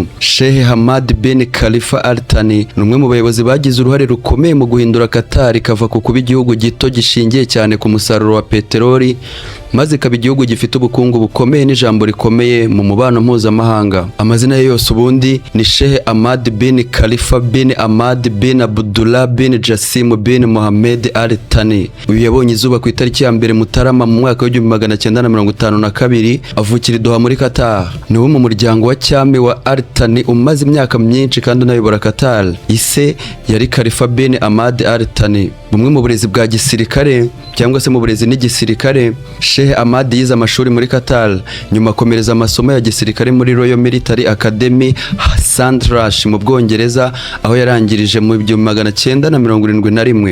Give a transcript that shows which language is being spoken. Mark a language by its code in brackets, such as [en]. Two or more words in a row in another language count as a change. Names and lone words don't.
[rw] Sheikh Ahmad bin Khalifa Al Thani ni umwe mu bayobozi bagize uruhare rukomeye mu guhindura Qatar kava ku kuba igihugu gito gishingiye cyane ku musaruro wa peteroli maze kaba igihugu gifite ubukungu bukomeye n'ijambo rikomeye mu mubano mpuzamahanga. Amazina ye yose ubundi ni Sheikh Ahmad bin Khalifa bin Ahmad bin Abdullah bin Jassim bin Mohammed Al Thani. Uyu yabonye izuba ku itariki ya 2 Mutarama mu mwaka wa 1952 avukira i Doha muri Qatar. Ni wo mu muryango wa cyami wa Al Thani umaze imyaka myinshi kandi unayobora Qatar. Ise yari Khalifa bin Ahmad Al Thani. Bumwe mu burezi bwa gisirikare cyangwa se mu burezi n'igisirikare, Sheikh Ahmad yize amashuri muri Qatar, nyuma akomereza amasomo ya gisirikare muri Royal Military Academy Sandhurst mu Bwongereza, aho yarangirije mu 1971.